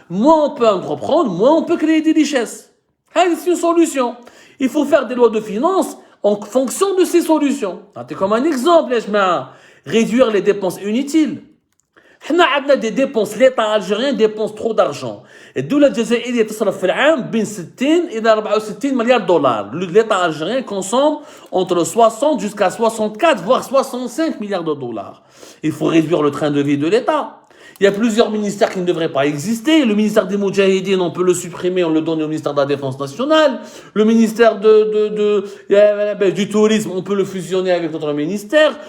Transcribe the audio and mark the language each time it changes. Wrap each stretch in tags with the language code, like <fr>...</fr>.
<fr>Moins on peut créer des richesses. C'est une solution. Il faut faire des lois de finances en fonction de ces solutions. C'est comme un exemple, réduire les dépenses inutiles. On a des dépenses, l'État algérien dépense trop d'argent.</fr> <ar>الدولة الجزائرية تصرف في العام بين 60 إلى 64 مليار دولار.</ar> <fr>L'État algérien consomme entre 60 jusqu'à 64 voire 65 milliards de dollars. Il faut réduire le train de vie de l'État. Il y a plusieurs ministères qui ne devraient pas exister. Le ministère des Moudjahidines, on peut le supprimer, on le donne au ministère de la Défense nationale. Le ministère du Tourisme, on peut le fusionner avec notre ministère.</fr>